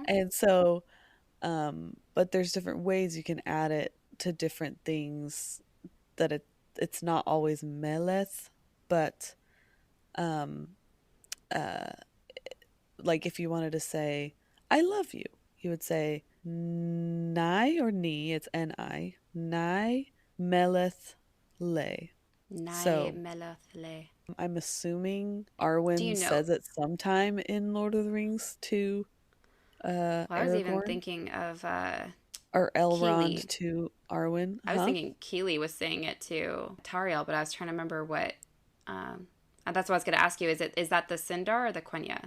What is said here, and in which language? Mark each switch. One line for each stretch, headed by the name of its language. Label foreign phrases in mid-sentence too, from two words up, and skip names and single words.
English: And so, but there's different ways you can add it to different things, that it's not always meleth, but if you wanted to say I love you, you would say nai or ni, it's ni,
Sindarin: nai meleth le. Nai meleth le.
English: I'm assuming Arwen says it sometime in Lord of the Rings to I was Aragorn. even thinking of or Elrond Keely. To Arwen. I was thinking Keely was saying it to Tariel, but I was trying to remember what. That's what I was going to ask you. Is that the Sindar or the Quenya?